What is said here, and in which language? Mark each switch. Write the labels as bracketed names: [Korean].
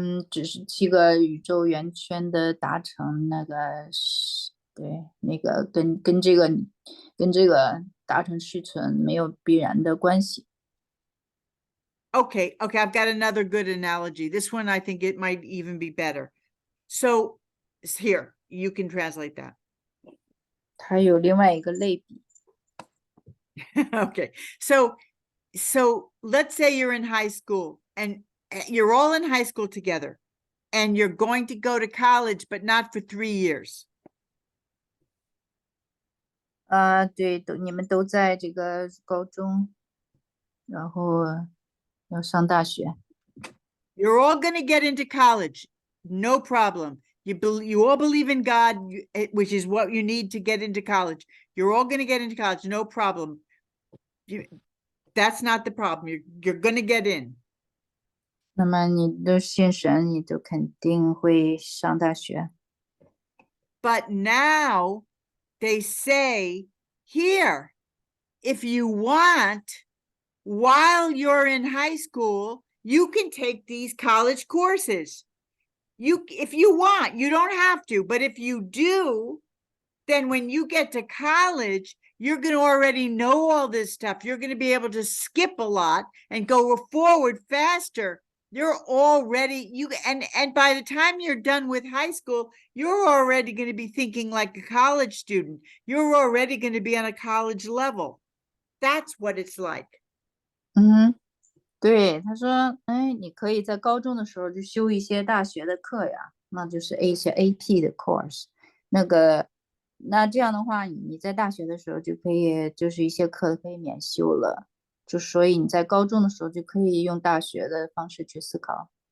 [Chinese] 只是7个宇宙圆圈的达成，那个是对，那个跟这个达成续存没有必然的关系。 [English] Okay, I've got another good analogy. This one, I think it might even be better. So here, you can translate that. [Chinese] 它有另外一个类比。 [English] Okay, so let's say you're in high school and you're all in high school together and you're going to go to college, but not for 3 years. [Chinese] 对，你们都在这个高中，然后要上大学。 [English] You're all going to get into college, no problem. You all believe in God, which is what you need to get into college. You're all going to get into college, no problem. That's not the problem. You're going to get in. [Chinese] 那么你都信神，你就肯定会上大学。 [English] But now they say here, if you want, while you're in high school, you can take these college courses. If you want, you don't have to, but if you do, then when you get to college, you're going to already know all this stuff. You're going to be able to skip a lot and go forward faster. You're already, and by the time you're done with high school, you're already going to be thinking like a college student. You're already going to be on a college level. That's what it's like. [Chinese] 对，他说，你可以在高中的时候就修一些大学的课呀，那就是一些 AP 的 course。那这样的话，你在大学的时候就可以，就是一些课可以免修了。就所以你在高中的时候就可以用大学的方式去思考。